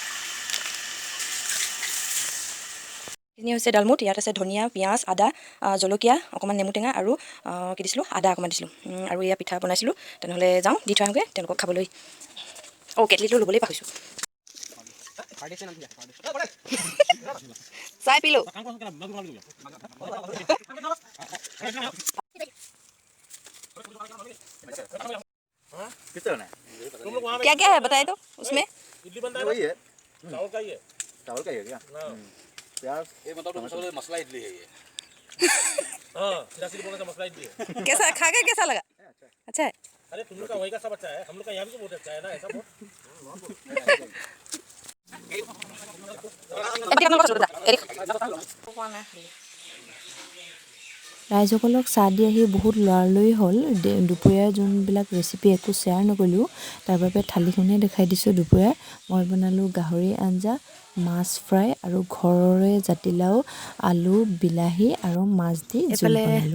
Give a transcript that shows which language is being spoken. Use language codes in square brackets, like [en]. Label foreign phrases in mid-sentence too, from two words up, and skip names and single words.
[as] এইখিনি হৈছে ডালমুট ইয়াত আছে ধনিয়া পিঁয়াজ আদা জলকীয়া অকণমান নেমু টেঙা আৰু কি দিছিলোঁ আদা অকণমান দিছিলোঁ আৰু এয়া পিঠা বনাইছিলোঁ তেনেহ'লে যাওঁ দি থৈ আহোঁগৈ তেওঁলোকক খাবলৈ কেটলিটো ল'বলৈ পাহৰিছোঁ চাই পিলোঁ [hi] क्या क्या है बताए तो उसमें वही है चावल का ही है क्या प्याज ये मतलब मसला इडली है ये हाँ मसला इडली है कैसा खा के कैसा लगा अच्छा है अरे तुम लोग का वही का सब अच्छा है हम लोग का यहाँ भी तो बहुत अच्छा है ना ऐसा [as] ৰাইজসকলক চাহ দি আহি বহুত লৰালৰি হ'ল দুপৰীয়াৰ যোনবিলাক ৰেচিপি একো শ্বেয়াৰ নকৰিলোঁ তাৰ বাবে থালিখনেই দেখাই দিছোঁ দুপৰীয়া মই বনালোঁ গাহৰি আঞ্জা মাছ ফ্ৰাই আৰু ঘৰৰে জাতিলাও আলু বিলাহী আৰু মাছ দি জোল বনালোঁ